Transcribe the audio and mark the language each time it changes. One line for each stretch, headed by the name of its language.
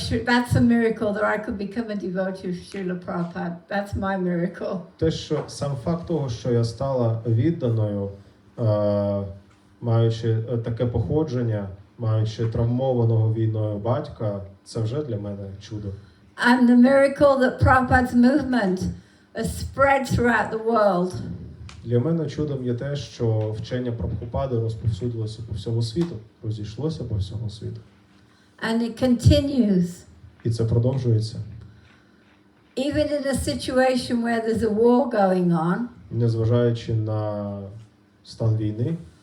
English: That's a miracle that I could become a devotee of Srila Prabhupada. That's my miracle.
Ukrainian: Те, що сам факт того, що я стала відданою, маючи таке походження, маючи травмованого війною батька, це вже для мене чудо.
English: And the miracle that Prabhupada's movement has spread throughout the world.
Ukrainian: Для мене чудом є те, що вчення Прабгупади розповсюдилося по всьому світу, розійшлося по всьому світу.
English: And it continues.
Ukrainian: І це продовжується.
English: Even in a situation where there's a war going on,
Ukrainian: Незважаючи на стан війни,